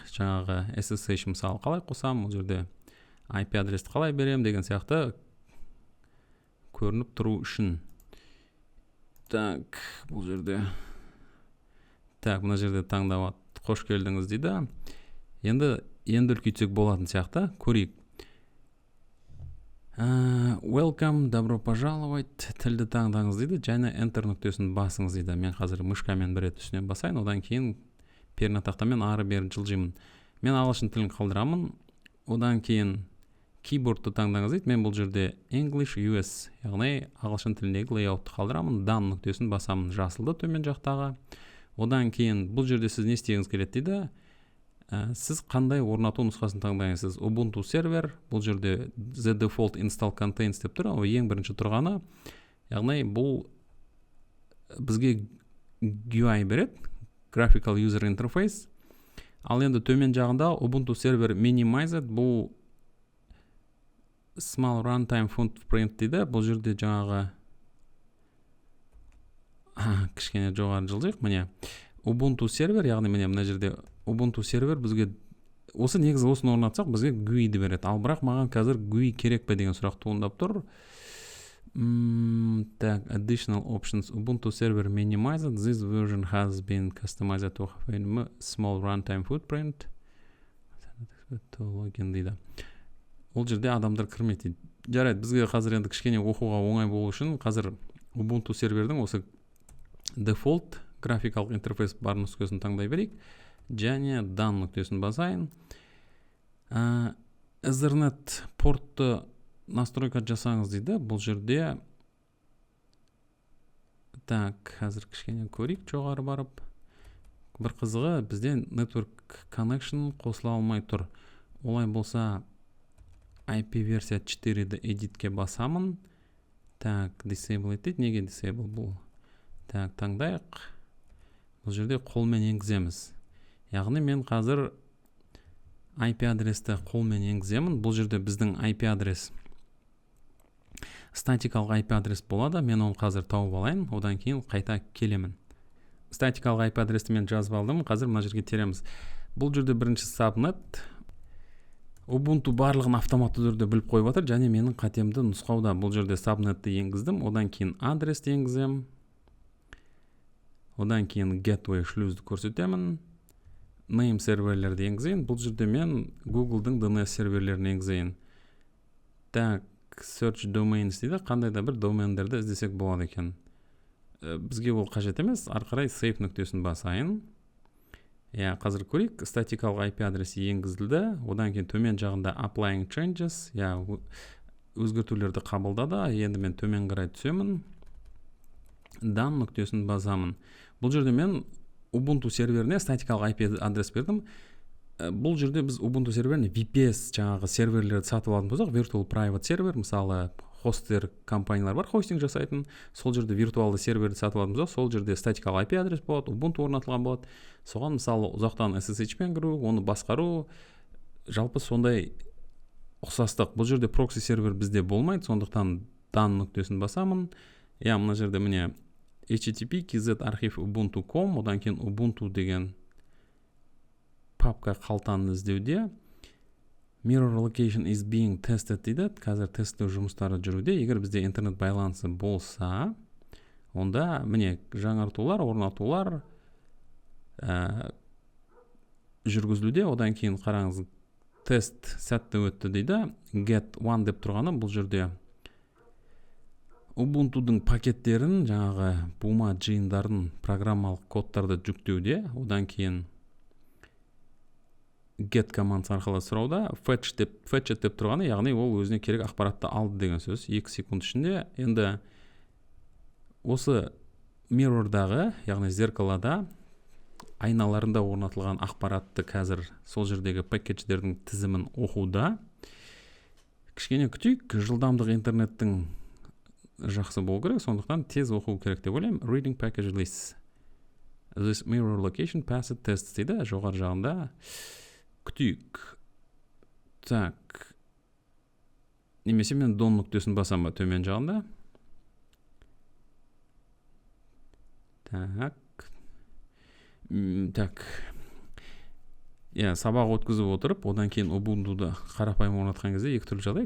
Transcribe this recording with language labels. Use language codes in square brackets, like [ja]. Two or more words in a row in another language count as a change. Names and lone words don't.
[kk] Жаңағы SSH мысалы қалай қосам, ол жерде IP адресті қалай берем деген сияқты көрініп тұру үшін. Так, бұл жерде. Так, мына жерде таңдап қош келдіңіз дейді. Енді үлкейтсек болатын сияқты. Көрейік. [en] Welcome, [ru] добро пожаловать, [kk] тілді таңдаңыз дейді. Және enter нүктесін басыңыз дейді. Мен қазір мышкамен бір рет үстінен басайын, одан кейін пернетақтамен ары бері жылжимын. Мен ағылшын тілін қалдырамын. Одан кейін keyboardты таңдаңыз дейді. Мен бұл жерде [en] English US, [kk] яғни ағылшын тіліндегі layoutты қалдырамын. Done нүктесін басамын, жасылды төмен жақтағы. Одан кейін бұл жерде сіз не істегіңіз келеді дейді. Сіз қандай орнату нұсқасын таңдайсыз? Ubuntu сервер, бұл жерде [en] the default install contains [kk] деп тұр, ең бірінші тұрғаны. Яғни бұл бізге GUI береді, [en] graphical user interface. [kk] Ал енді төмен жағында Ubuntu сервер minimized, бұл [en] small runtime footprint [kk] дейді. Бұл жерде жаңағы кішкене жоғары жылжайық. Міне Ubuntu сервер, яғни мына жерде Ubuntu сервер бізге осы негізі осыны орнатсақ бізге GUI-ді береді. Ал бірақ маған қазір GUI керек пе деген сұрақ туындап тұр. Так, [en] additional options. Ubuntu server minimized. This version has been customized to have a small runtime footprint. [kk] Login дейді. Ол жерде адамдар кірмейді. Жарайды, бізге қазір енді кішкене оқуға оңай болу үшін қазір Ubuntu сервердің осы default графикалық интерфейс бар нүктесін таңдай берейік. Және done нүктесін басайын. Ethernet портты настройка жасаңыз дейді. Бұл жерде так, қазір кішкене көрейік жоғары барып. Бір қызығы бізде [en] network connection [kk] қосыла алмай тұр. Олай болса IP версия 4-ді editке басамын. Так, disable етеді. Неге disable бұл? Так, таңдайық. Бұл жерде қолмен енгіземіз. Яғни мен қазір IP адресті қолмен енгіземін. Бұл жерде біздің IP адрес статикалық IP адрес болады. Мен оны қазір тауып алайын. Одан кейін қайта келемін. Статикалық IP адресті мен жазып алдым. Қазір мына жерге тереміз. Бұл жерде бірінші subnet. Ubuntu барлығын автоматты түрде біліп қойып отыр. Және менің қатемді нұсқауда. Бұл жерде subnetті енгіздім. Одан кейін адресті енгізем. Одан кейін gateway шлюзді көрсетемін. Name серверлерді енгізейін. Бұл жерде мен Google-дың DNS серверлерін енгізейін. Так, [en] search domains дейді. [kk] Қандай да бір домендерді іздесек болады екен. Бізге ол қажет емес. Арқарай save нүктесін басайын. Қазір көрейік. Статикалық IP адресі енгізілді. Одан кейін төмен жағында [en] applying changes. [kk] Өзгертулерді қабылдады. Енді мен төмен қарай түсемін. Done нүктесін басамын. Бұл жерде мен Ubuntu серверіне статикалық IP адрес бердім. Бұл жерде біз Ubuntu серверіне VPS жаңағы серверлерді сатып алатын болсақ, [en] virtual private [kk] сервер, мысалы хостер компаниялар бар, хостинг жасайтын. Сол жерде виртуалды серверді сатып алатын болсақ, сол жерде статикалық IP адрес болады, Ubuntu орнатылған болады. Соған мысалы ұзақтан SSH-пен кіру, оны басқару, жалпы сондай ұқсастық. Бұл жерде прокси сервер бізде болмайды, сондықтан done нүктесін басамын. Мына жерде міне http kz-archive ubuntu.com, одан кейін Ubuntu деген папка қалтаны іздеуде. [en] Mirror location is being tested дейді. [kk] Қазір тесттеу жұмыстары жүруде. Егер бізде интернет байланысы болса, онда міне жаңартулар, орнатулар жүргізілуде. Одан кейін қараңыз, тест сәтті өтті дейді. [en] Get one [kk] деп тұрғаны бұл жерде Ubuntu-дың пакеттерін, жаңағы бума жиындарын, программалық кодтарды жүктеуде. Одан кейін get командасы арқылы сұрауда. Fetch деп тұрғаны, яғни ол өзіне керек ақпаратты алды деген сөз. 2 секунд ішінде. Енді осы mirror-дағы, яғни зеркалада айналарында орнатылған ақпаратты қазір сол жердегі пакеттердің тізімін оқуда. Кішкене күтейік, жылдамдық интернеттің жақсы болу керек, сондықтан тез оқу керек деп ойлаймын. [en] Reading package lists. This mirror location passed test [kk] дейді, жоғары жағында. Күтейік. Так. Немесе мен done нүктесін басам ба төмен жағында. Так. Сабақ өткізіп отырып, одан кейін Ubuntu-ды қарапайым орнатқан кезде екі түрлі жағдай.